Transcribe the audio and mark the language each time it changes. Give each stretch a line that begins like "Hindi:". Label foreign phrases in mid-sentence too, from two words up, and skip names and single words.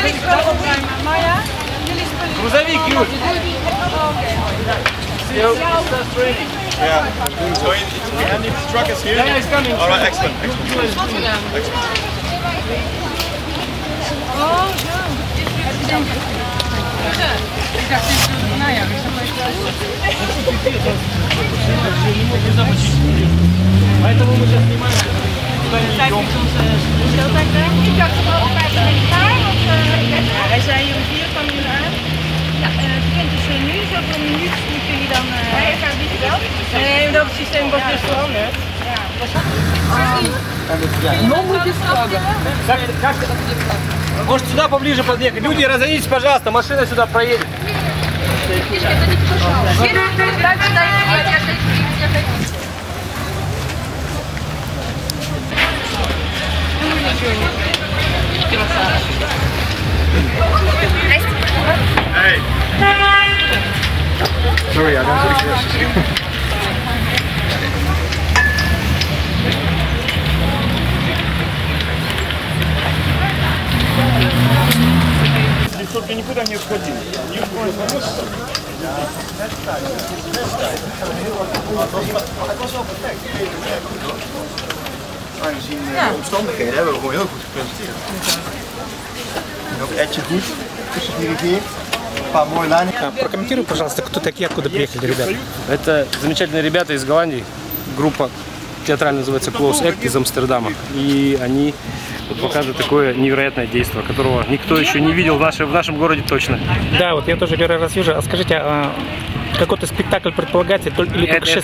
Russian: Грузовик, Юль.
English: Yeah. So and the truck is here? Yeah, it's coming. All right, excellent.
Russian: Поэтому мы сейчас снимаем.
Dutch: Ik dacht er wel 5 minuten bij, want hij zei hier om 4 kwam jullie aan. Ja, het begint dus nu, zoveel minuut moeten jullie dan... Nee, ik ga het niet wel. Nee, dat systeem wordt dus veranderd.
Russian: Может сюда поближе подъехать? Люди, разойдитесь, пожалуйста, машина сюда проедет.
English: Hey. Sorry, I don't think this.
Russian: Только никуда не уходил. Не уходил.
Dutch: Aangezien de omstandigheden hebben we gewoon heel goed gepresenteerd. En ook Edje goed, tussen dirigeert, een paar mooie lijnen.
Russian: Прокомментируй, пожалуйста, кто такие, откуда приехали ребята. Это замечательные ребята из Голландии. Группа театрально называется Close Act из Амстердама. И они вот показывают такое невероятное действие, которого никто еще не видел в нашем городе точно. Да, вот я тоже первый раз вижу. А скажите, какой-то спектакль предполагается или только шествие?